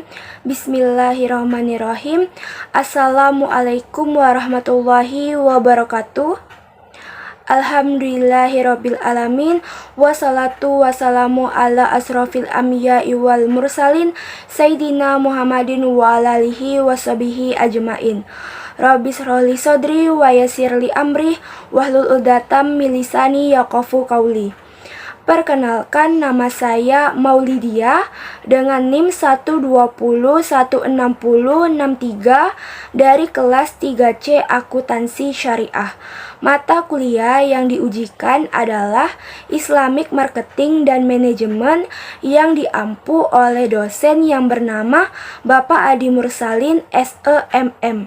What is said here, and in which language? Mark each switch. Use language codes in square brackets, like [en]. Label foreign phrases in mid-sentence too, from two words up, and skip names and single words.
[ar] بسم الله الرحمن الرحيم السلام عليكم ورحمة الله وبركاته. الحمد لله رب العالمين. والصلاة والسلام على أشرف الأنبياء والمرسلين سيدنا محمد وعلى آله وصحبه أجمعين. رب اشرح لي صدري ويسر لي أمري واحلل عقدة من لساني يفقهوا قولي. [id] Perkenalkan, nama saya Maulidia dengan NIM 120160663 dari kelas 3C Akuntansi Syariah. Mata kuliah yang diujikan adalah [en] Islamic Marketing [id] dan Manajemen yang diampu oleh dosen yang bernama Bapak Adi Mursalin SEMM.